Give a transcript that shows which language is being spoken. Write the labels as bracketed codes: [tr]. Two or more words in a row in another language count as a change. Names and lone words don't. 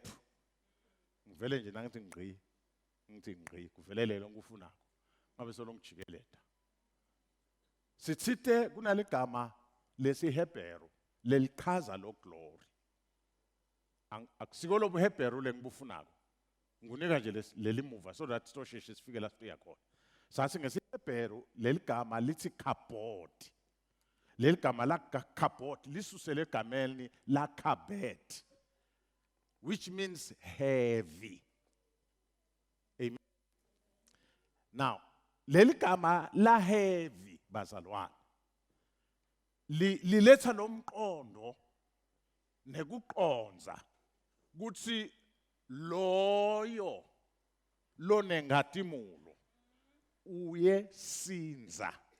[ss] Ngivele nje nangithi ngqi kuvelele lo ngikufunako. Ngabe solongijikeleta. Sithithe kunalegama lesiHebheru lelichaza lo glory. Akusiko lo buHebheru lengibufunako. Ngunika nje leli muva [en] so that [ss] sitosheshe sifike la siya khona. Sathi ngesiHebheru leligama lithi kabod. Leligama la kabod lisusele egameni la kabet, [en] which means heavy. Amen. Now, [ss] leligama la heavy bazalwane liletha lomqondo nekuqonza kuthi loyo lonengatimulo uye sinza.